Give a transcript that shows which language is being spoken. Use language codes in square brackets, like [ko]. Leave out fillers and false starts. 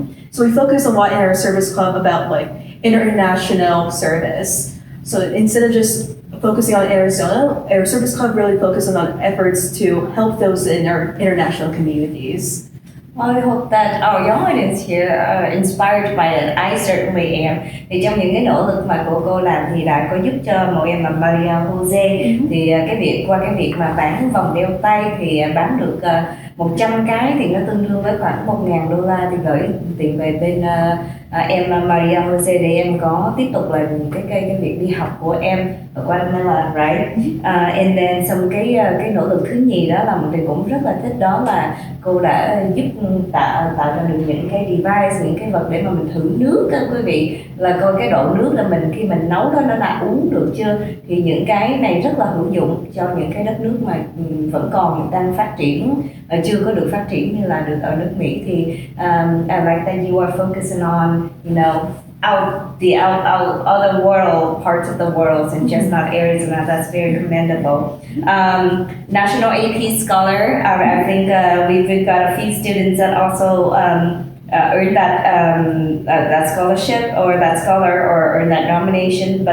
[en] So we focus a lot in our service club about like international service. So instead of just focusing on Arizona, our service club really focuses on efforts to help those in our international communities. Well, I hope that our young audience here are inspired by it. I certainly am. [vi] Thì trong những cái nỗ lực mà cô làm thì đã có giúp cho mỗi em mà Maria Jose thì qua cái việc mà bán vòng đeo tay thì bán được 100 cái thì nó tương đương với khoảng $1,000 thì gửi tiền về bên em Maria Jose để em có tiếp tục là cái việc đi học của em ở Guatemala, right? [en] And then [vi] xong cái nỗ lực thứ nhì đó là mình cũng rất là thích, đó là cô đã giúp tạo ra được những cái device, những cái vật để mà mình thử nước các quý vị, là coi cái độ nước là mình khi mình nấu đó nó đã uống được chưa. Thì những cái này rất là hữu dụng cho những cái đất nước mà vẫn còn đang phát triển, chưa có được phát triển như là được ở nước Mỹ. [en] Thì I like that you are focusing on, you know, out other world parts of the world and just not Arizona. That's very commendable. National AP scholar. I think we've got a few students that also earned that scholarship or that scholar or earned that nomination.